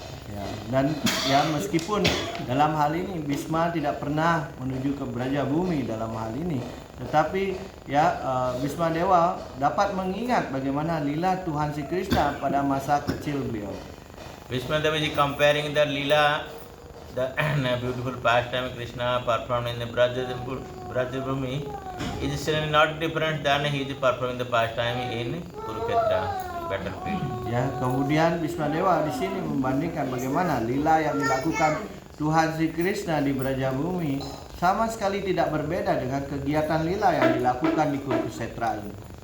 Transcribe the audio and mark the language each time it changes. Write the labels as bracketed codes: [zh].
[id] Ya, dan ya meskipun dalam hal ini Bhisma tidak pernah menuju ke Brajabhumi dalam hal ini, tetapi ya Bhisma Dewa dapat mengingat bagaimana lila Tuhan Sri Krishna pada masa kecil beliau. [en] Bhismadeva is comparing the lila, the beautiful pastime Krishna performed in the Brajabhumi is not different than he is performing the pastime in Kurukshetra battlefield. [id] Ya, kemudian Bhisma Dewa di sini membandingkan bagaimana lila yang dilakukan Tuhan Sri Krishna di Brajabhumi sama sekali tidak berbeda dengan kegiatan lila yang dilakukan di Kurukshetra ini.